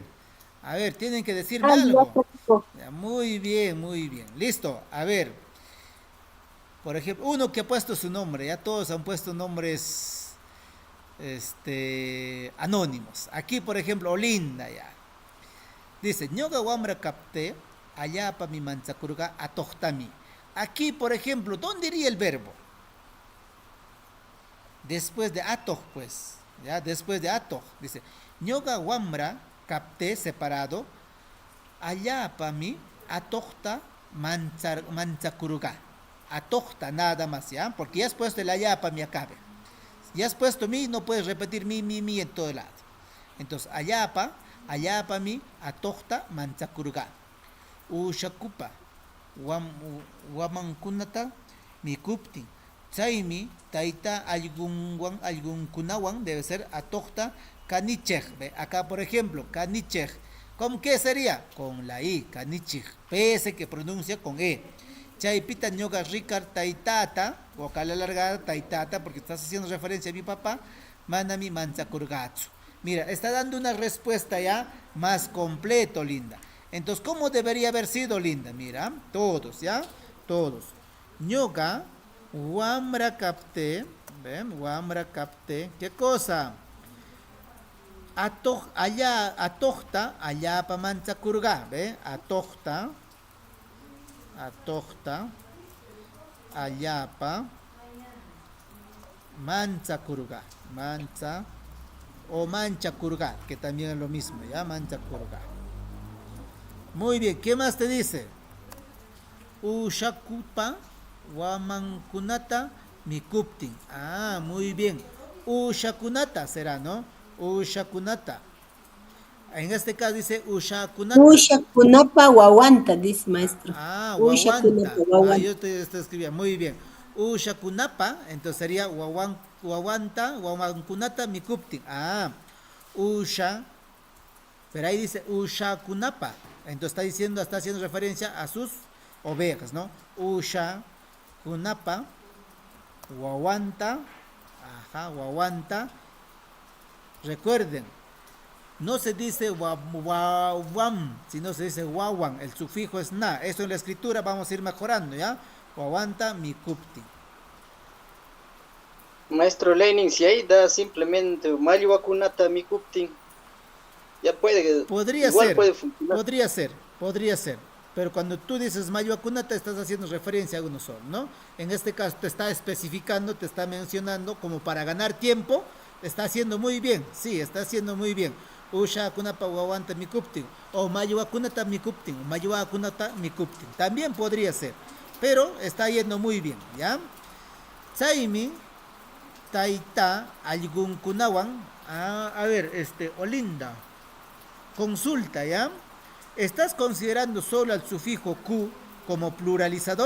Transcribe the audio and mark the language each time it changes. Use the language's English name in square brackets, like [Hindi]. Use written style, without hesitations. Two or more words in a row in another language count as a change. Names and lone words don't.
[Spanish] A ver, tienen que decirme algo. Ya, muy bien, muy bien. Listo, a ver. Por ejemplo, uno que ha puesto su nombre, ya todos han puesto nombres anónimos. Aquí, por ejemplo, Olinda ya. Dice, [Quechua] ñoga wambra kapte, allapa mi manchakurga atohtami. [Spanish] Aquí, por ejemplo, ¿dónde iría el verbo? Después de atoj, pues, ya, después de atoj, dice, [Quechua] ñoga wambra, capté, separado, allapa mi, atojta, manchakuruga, atojta, [Spanish] nada más, ya, porque ya has puesto el [Quechua] allapa mi [Spanish] acabe, ya has puesto mi, no puedes repetir mi en todo lado, entonces, [Quechua] allapa mi, atojta, manchakuruga, ushakupa, wamankunata, mi kuptin, Chaimi, taita algún kunawan [Spanish] debe ser [Quechua] atochta kanichej. [Spanish] Acá, por ejemplo, kanichej. ¿Con qué sería? Con la I, kanichej. Pese que pronuncia con E. [Quechua] Chaipita ñoga ricard taitata, [Spanish] vocal alargada, taitata, porque estás haciendo referencia a mi papá, [Quechua] manami manzakurgatsu. [Spanish] Mira, está dando una respuesta ya más completo, linda. Entonces, ¿cómo debería haber sido, linda? Mira, todos, ¿ya? Todos. [Quechua] Ñoga, wamra capte, [Spanish] ¿ven? [Quechua] Wamra capte, [Spanish] ¿qué cosa? [Quechua] Allá, atochta, allá pa manzakurga, ¿ve? Atochta, allapa, manzakurga, o manchakurga, [Spanish] que también es lo mismo, ¿ya? Manchakurga. Muy bien, ¿qué más te dice? [Quechua] Ushakupa wamankunata mikuptin. [Spanish] Ah, muy bien. Ushakunata será, ¿no? [Quechua] Ushakunata. [Spanish] En este caso dice ushakunata. [Quechua] Ushakunapa wawanta, [Spanish] dice maestro. Ah, [Quechua] Ushakunapa wawanta. wawanta. [Spanish] Ah, yo te escribía. Muy bien. Ushakunapa, entonces sería wawanta, [Quechua] wawankunata mikuptin. Ah, usha. [Spanish] Pero ahí dice ushakunapa. Entonces está haciendo referencia a sus ovejas, ¿no? [Quechua] Usha, kunapa, wawanta, wawanta. [Spanish] Recuerden, no se dice wawam, sino se dice wawan. El sufijo es na. Esto en la escritura vamos a ir mejorando, ¿ya? [Quechua] Wawanta mikupti. [Spanish] Maestro Lenin, si ahí da simplemente [Quechua] Mayuakunata Mikuptin, [Spanish] ya puede. Podría igual ser, puede funcionar. podría ser. Pero cuando tú dices Mayuakunata estás haciendo referencia a uno solo, ¿no? En este caso te está especificando, te está mencionando como para ganar tiempo. Está haciendo muy bien, sí, está haciendo muy bien. [Quechua] Usha kunapa wawanta mikuptin. O Mayuakunata mikuptin. O Mayuakunata mikuptin. [Spanish] También podría ser. Pero está yendo muy bien, ¿ya? [Quechua] Saimi, taita, algún kunawan. [Spanish] A ver, Olinda. Consulta, ¿ya? ¿Estás considerando solo al sufijo ku como pluralizador?